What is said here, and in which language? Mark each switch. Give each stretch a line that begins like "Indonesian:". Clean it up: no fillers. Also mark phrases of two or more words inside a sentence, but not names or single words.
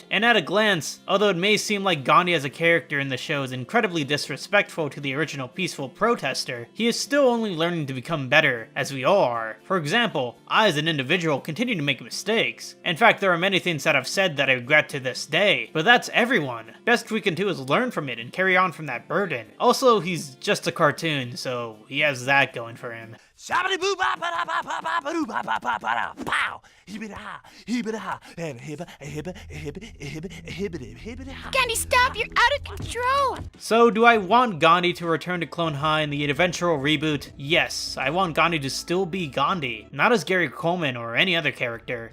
English: And at a glance, although it may seem like Gandhi as a character in the show is incredibly disrespectful to the original peaceful protester, he is still only learning to become better, as we all are. For example, I as an individual continue to make mistakes. In fact, there are many things that I've said that I regret to this day, but that's everyone. Best we can do is learn from it and carry on from that burden. Also, he's just a cartoon, so he has that going for him. Shabba boo ba ba ba ba ba ba ba ba ba ba pow! Hibba and hibba. Gandhi, stop! You're out of control! So, do I want Gandhi to return to Clone High in the eventual reboot? Yes, I want Gandhi to still be Gandhi, not as Gary Coleman or any other character.